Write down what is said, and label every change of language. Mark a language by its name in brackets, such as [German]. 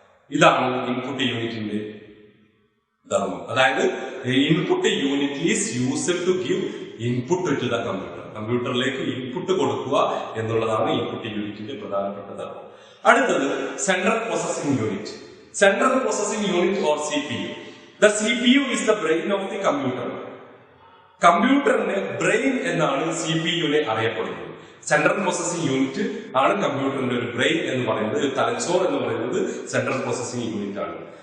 [Malayalam] ഇതാണ് ഇൻപുട്ട് യൂണിറ്റിന്റെ ധർമ്മം. അതായത് [English] Input unit is used to give input to the computer. [Malayalam] കമ്പ്യൂട്ടറിലേക്ക് ഇൻപുട്ട് കൊടുക്കുക എന്നുള്ളതാണ് ഇൻപുട്ട് യൂണിറ്റിന്റെ പ്രധാനപ്പെട്ട ധർമ്മം. അടുത്തത് [English] Central processing unit. Central Processing Unit or CPU. The CPU is the brain of the computer. [Malayalam] കമ്പ്യൂട്ടറിന്റെ ബ്രെയിൻ എന്നാണ് CPU-നെ അറിയപ്പെടുന്നത്. സെൻട്രൽ പ്രോസസിംഗ് യൂണിറ്റ് ആണ് കമ്പ്യൂട്ടറിന്റെ ഒരു ബ്രെയിൻ എന്ന് പറയുന്നത്. തലച്ചോർ എന്ന് പറയുന്നത് സെൻട്രൽ പ്രോസസിംഗ് യൂണിറ്റ് ആണ്.